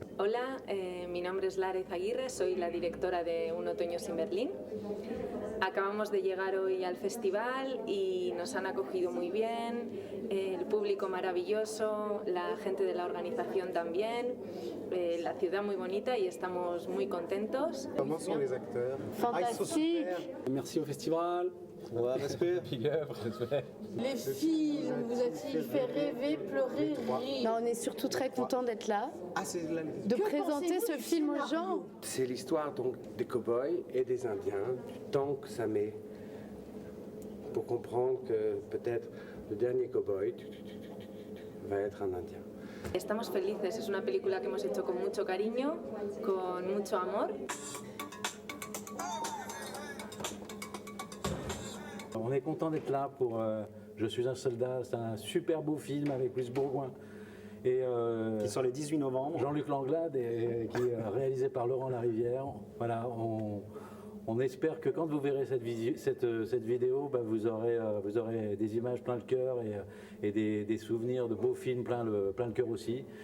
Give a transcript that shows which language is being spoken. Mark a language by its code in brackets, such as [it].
[es] Hola, mi nombre es Lara Izaguirre, soy la directora de Un Otoño sin Berlín. Acabamos de llegar hoy al festival y nos han acogido muy bien, el público maravilloso, la gente de la organización también, la ciudad muy bonita y estamos muy contentos. [fr] Comment sont les acteurs? Fantastique. Merci au festival. Respect. Les filles, vous a-t-il fait rêver, pleurer, rire? Non, on est surtout très content d'être là, de présenter ce film aux gens. C'est l'histoire donc des cow-boys et des Indiens, du temps que ça met pour comprendre que peut-être le dernier cow-boy va être un Indien. [es] Estamos felices, es una película que hemos hecho con mucho cariño, con mucho amor. [fr] On est content d'être là pour Je suis un soldat, c'est un super beau film avec Louis Bourgoin. Et, qui sort le 18 novembre. Jean-Luc Langlade, et qui est réalisé par Laurent Larivière. Voilà, On espère que quand vous verrez cette vidéo, bah, vous aurez des images plein le cœur et des souvenirs de beaux films plein le cœur aussi.